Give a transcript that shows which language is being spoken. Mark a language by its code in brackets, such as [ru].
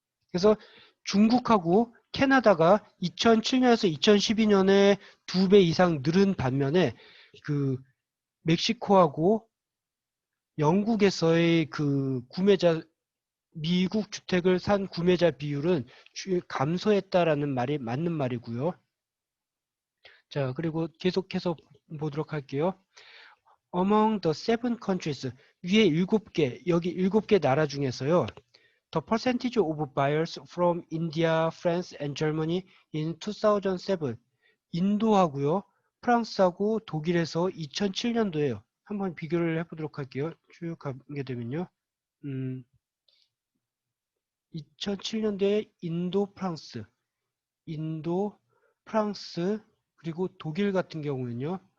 [ko] 그래서 중국하고 캐나다가 2007년에서 2012년에 2배 이상 늘은 반면에 그 멕시코하고 영국에서의 그 미국 주택을 산 구매자 비율은 감소했다라는 말이 맞는 말이고요. 자, 그리고 계속해서 보도록 할게요. [en] Among the 7 countries, [ko] 위에 7개, 여기 7개 나라 중에서요. [en] The percentage of buyers from India, France and Germany in 2007. [ko] 인도하고요. 프랑스하고 독일에서 2007년도에요. 한번 비교를 해보도록 할게요. 쭉 가게 되면요. 2007년도에 인도, 프랑스, 그리고 독일 같은 경우는요.